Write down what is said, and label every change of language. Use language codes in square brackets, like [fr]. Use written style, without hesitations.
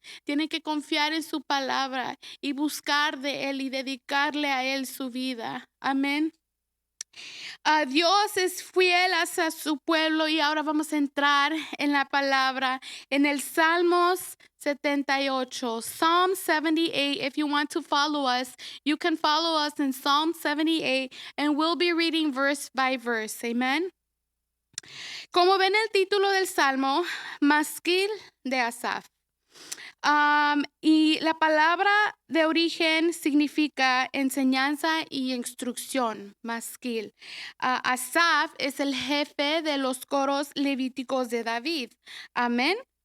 [es] Tienen que confiar en su palabra y buscar de Él y dedicarle a Él su vida. Amén. Dios es fiel hacia su pueblo y ahora vamos a entrar en la palabra en el Salmos 78. [en] Psalm 78. If you want to follow us, you can follow us in Psalm 78 and we'll be reading verse by verse. Amen. [es] Como ven el título del Salmo, Masquil de Asaf. Y la palabra de origen significa enseñanza y instrucción, masquil. Asaf es el jefe de los coros levíticos de David. Amén.